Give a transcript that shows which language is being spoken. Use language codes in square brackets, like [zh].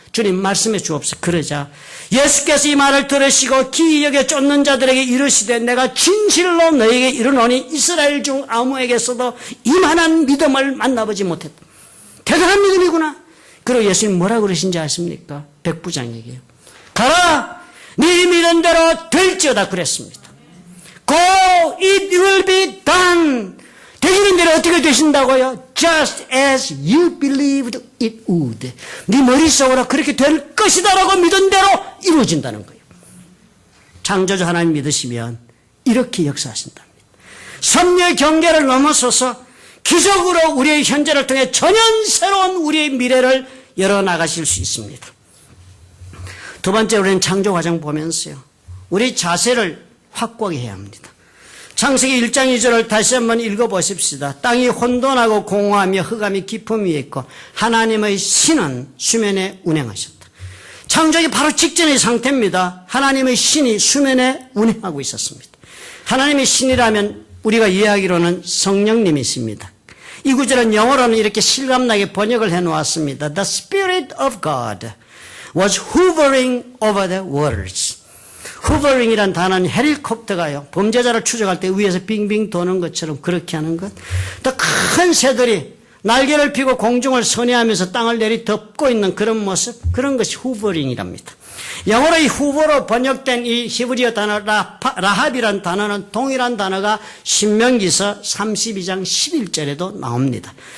[ko] 주님 말씀해 주옵소서. 그러자 예수께서 이 말을 들으시고 기이 여겨 쫓는 자들에게 이르시되 내가 진실로 너에게 이르노니 이스라엘 중 아무에게서도 이만한 믿음을 만나보지 못했다. 대단한 믿음이구나. 그리고 예수님 뭐라고 그러신지 아십니까? 백부장에게요. 가라 네 믿은 대로 될지어다 그랬습니다. [en] Go it will be done. [ko] 되기는 대로 어떻게 되신다고요? [en] Just as you believed it would. [ko] 네 머릿속으로 그렇게 될 것이다라고 믿은 대로 이루어진다는 거예요. 창조주 하나님 믿으시면 이렇게 역사하신답니다. 섭리의 경계를 넘어서서 기적으로 우리의 현재를 통해 전혀 새로운 우리의 미래를 열어나가실 수 있습니다. 두 번째 우리는 창조 과정 보면서요. 우리 자세를 확고하게 해야 합니다. 창세기 1장 2절을 다시 한번 읽어보십시다. 땅이 혼돈하고 공허하며 흑암이 깊음 위에 있고 하나님의 신은 수면에 운행하셨다. 창조기 바로 직전의 상태입니다. 하나님의 신이 수면에 운행하고 있었습니다. 하나님의 신이라면 우리가 이해하기로는 성령님이십니다. 이 구절은 영어로는 이렇게 실감나게 번역을 해놓았습니다. [en] The Spirit of God was hovering over the waters. [ko] 후버링이란 단어는 헬리콥터가요. 범죄자를 추적할 때 위에서 빙빙 도는 것처럼 그렇게 하는 것. 또 큰 새들이 날개를 펴고 공중을 선회하면서 땅을 내리덮고 있는 그런 모습, 그런 것이 후버링이랍니다. 영어로 이 후보로 번역된 이 히브리어 단어 라합이란 단어는 동일한 단어가 신명기서 32장 11절에도 나옵니다.